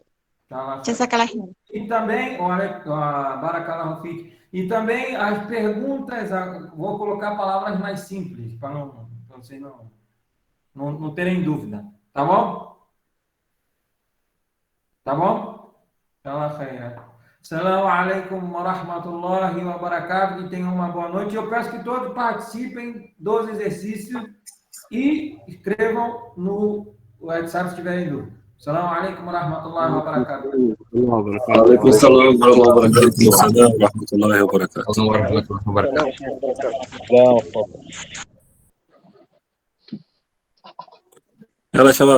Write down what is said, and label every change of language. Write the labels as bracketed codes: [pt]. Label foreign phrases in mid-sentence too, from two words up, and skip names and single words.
[pt] Tá, e também, [ar] بارك الله فيك, [pt] e também as perguntas, vou colocar palavras mais simples, para vocês não não terem dúvida. Tá bom? Tá bom? [ar] السلام عليكم ورحمة الله وبركاته. [pt] E tenham uma boa noite. Eu peço que todos participem dos exercícios e escrevam no WhatsApp se tiverem dúvida. [ar] السلام عليكم ورحمة الله وبركاته. عليكم السلام ورحمة الله وبركاته. يلا شباب.